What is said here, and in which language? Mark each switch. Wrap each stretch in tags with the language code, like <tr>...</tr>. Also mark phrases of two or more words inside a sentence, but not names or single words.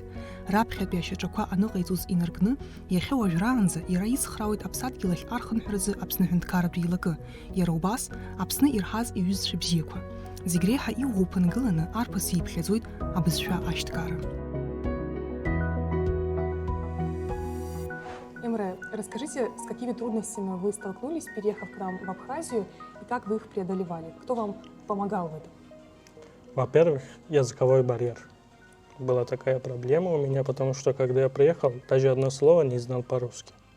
<ab>Раԥхьатәи ашьаҿақәа аныҟаиҵоз инаркны, иахьа уажәраанӡа иара ицхраауеит Аԥсадгьыл ахь архынҳәразы Аԥсны Ҳәынҭқарратә Еилакы, иара убас Аԥсны ирҳаз иҩызцәа бзиақәа. Зегь реиҳа иӷәӷәоу ԥынгыланы арԥыс ииԥхьаӡоит абызшәа ашьҭкара.</ab> <ru>Эмре, расскажите, с какими трудностями вы столкнулись, переехав к нам в Абхазию, и как вы их преодолевали? Кто вам помогал в этом? Во-первых, языковой барьер. Была такая проблема у меня, потому что, когда я приехал, даже одно слово не знал по-русски.</ru>